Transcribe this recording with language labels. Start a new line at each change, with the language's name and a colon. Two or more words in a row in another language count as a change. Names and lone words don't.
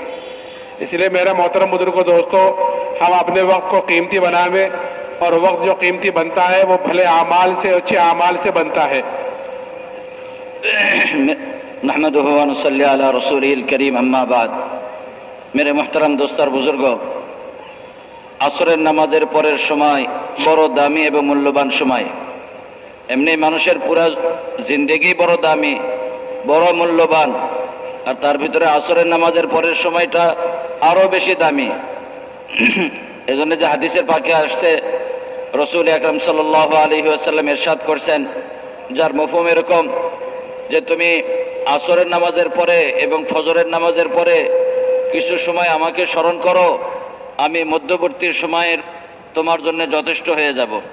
Urdu: اس لیے میرا محترم بزرگوں دوستو، ہم اپنے وقت کو قیمتی بنائیں، اور وقت جو قیمتی بنتا ہے وہ بھلے اعمال سے، اچھے اعمال سے بنتا ہے.
Arabic: نحمدہ و نصلی علی رسولہ الکریم. اما بعد،
Urdu: میرے محترم دوست اور بزرگوں،
Bangla: আসরের নামাজের পরের সময় বড় দামি এবং মূল্যবান সময়. এমনি মানুষের পুরো জিন্দেগি বড় দামি, বড় মূল্যবান, আর তার ভিতরে আসরের নামাজের পরের সময়টা আরো বেশি দামি. এজন্য যে হাদিসের পাকে আসছে, রসুল আকরাম
Arabic: صلى الله عليه وسلم
Bangla: ইরশাদ করছেন, যার মফহুম এরকম যে তুমি আসরের নামাজের পরে এবং ফজরের নামাজের পরে কিছু সময় আমাকে স্মরণ করো, আমি মধ্যবর্তী সময়ের তোমার জন্য যথেষ্ট হয়ে যাব.